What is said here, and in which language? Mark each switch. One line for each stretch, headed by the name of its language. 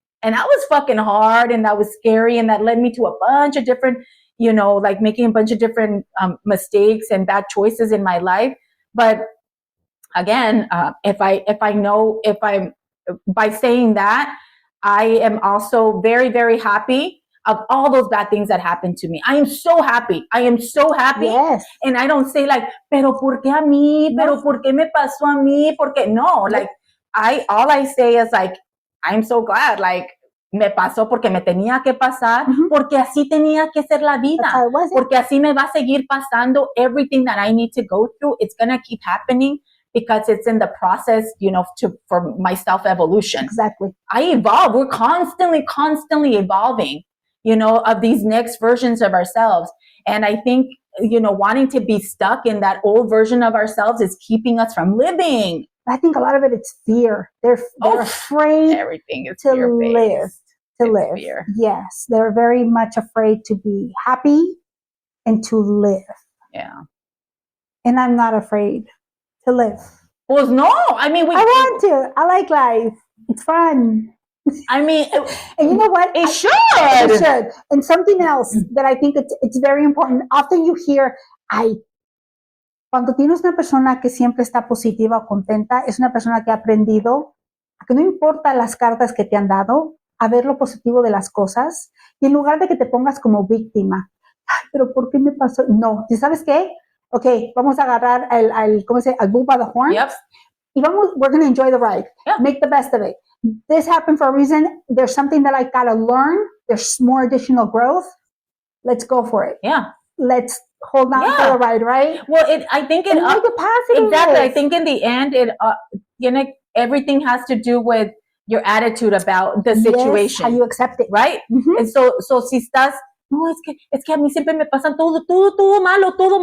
English: And that was fucking hard and that was scary. And that led me to a bunch of different, like making a bunch of different mistakes and bad choices in my life. But again, by saying that, I am also very, very happy of all those bad things that happened to me. I am so happy. Yes. And I don't say like,
Spanish: pero por qué a mí? Pero por qué me pasó a mí? Porque no,
English: like all I say is like, I'm so glad, like,
Spanish: me pasó porque me tenía que pasar, porque así tenía que ser la vida, porque así me va a seguir pasando.
English: Everything that I need to go through, it's going to keep happening because it's in the process, for my self-evolution. Exactly. I evolve. We're constantly evolving, of these next versions of ourselves. And I think wanting to be stuck in that old version of ourselves is keeping us from living. I think a lot of it is fear. They're afraid everything is to fear-based. live. Fear. Yes, they're very much afraid to be happy and to live. Yeah. And I'm not afraid to live. Well, no. I mean, I want to. I like life. It's fun. I mean, and you know what? It should. It should. And something else that I think it's very important. Often you hear,
Spanish: cuando tienes una persona que siempre está positiva o contenta, es una persona que ha aprendido a que no importa las cartas que te han dado, a ver lo positivo de las cosas, y en lugar de que te pongas como víctima, ay, pero ¿por qué me pasó? No, ¿y sabes qué? Ok, vamos a agarrar ¿cómo se dice? Al
English: bull by the horn. Yep.
Spanish: Y
English: we're going to enjoy the ride. Yeah. Make the best of it. This happened for a reason. There's something that I got to learn. There's more additional growth. Let's go for it. Yeah. Let's hold on for the ride, right? Well, I think it the positive exactly. I think in the end, everything has to do with your attitude about the situation. How you accept it, right? Mm-hmm. And so
Spanish: si estás, no, es que a mí siempre me pasa todo malo.